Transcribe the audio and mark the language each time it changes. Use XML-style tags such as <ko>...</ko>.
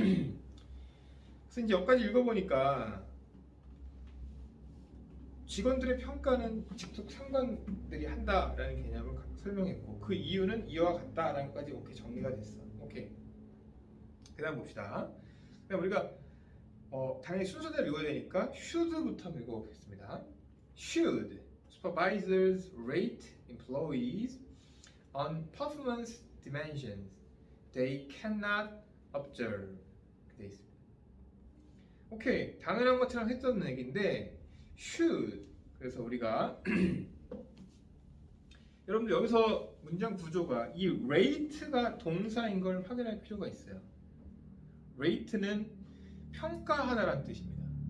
<ko>그래서 이제 여기까지 읽어보니까 직원들의 평가는 직속 상관들이 한다라는 개념을 설명했고 그 이유는 이와 같다라는 것까지 오케이 정리가 됐어. 오케이. 그다음 봅시다. 그다음 우리가 당연히 순서대로 읽어야 되니까 should부터 읽어보겠습니다.</ko> <en>Should supervisors rate employees on performance dimensions they cannot observe?</en> <ko>돼 있습니다. 오케이, 당연한 것처럼 했던 얘기인데 should. 그래서 우리가 여러분들 여기서 문장 구조가 이 rate가 동사인 걸 확인할 필요가 있어요. rate는 평가하다라는 뜻입니다.</ko>